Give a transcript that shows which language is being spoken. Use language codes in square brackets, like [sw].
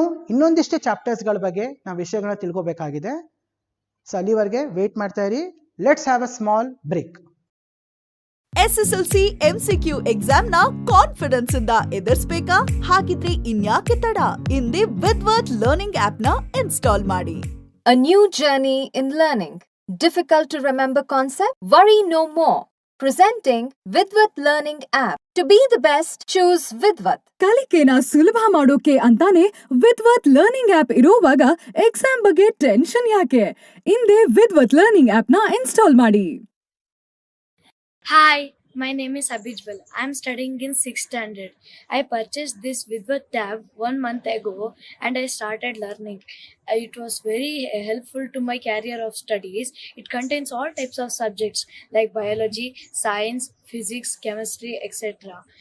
[kn] ಇನ್ನೊಂದಿಷ್ಟು ಚಾಪ್ಟರ್ಸ್ಗಳ ಬಗ್ಗೆ ನಾವು ವಿಷಯಗಳನ್ನ ತಿಳ್ಕೊಬೇಕಾಗಿದೆ. ಸೊ ಅಲ್ಲಿವರೆಗೆ ವೇಟ್ ಮಾಡ್ತಾ ಇರಿ. [en] Let's have a small break. [kn] SSLC MCQ exam ನ ಕಾನ್ಫಿಡೆನ್ಸ್ ಇಂದ ಎದುರಿಸಬೇಕಾ? ಹಾಗಿದ್ರೆ ಇನ್ಯಾಕೆ ತಡ? ಇಂದೇ ವಿದ್ವತ್ ಲರ್ನಿಂಗ್ ಆಪ್ ನ ಇನ್ಸ್ಟಾಲ್ ಮಾಡಿ. [en] A new journey in learning. Difficult to remember concept? Worry no more. Presenting Vidwath Learning App. To be the best, choose Vidwath. [kn] ಕಲಿಕೆನ ಸುಲಭ ಮಾಡೋಕೆ ಅಂತಾನೆ ವಿದ್ವತ್ ಲರ್ನಿಂಗ್ ಆಪ್ ಇರೋವಾಗ ಎಕ್ಸಾಮ್ ಬಗ್ಗೆ ಟೆನ್ಷನ್ ಯಾಕೆ? ಇಂದೇ ವಿದ್ವತ್ ಲರ್ನಿಂಗ್ ಆಪ್ ನ install ಮಾಡಿ. [en] Hi, my name is Abhijwal. I am studying in 6th standard. I purchased this Vidwath tab 1 month ago and I started learning. It was very helpful to my career of studies. It contains all types of subjects like biology, science, physics, chemistry, etc.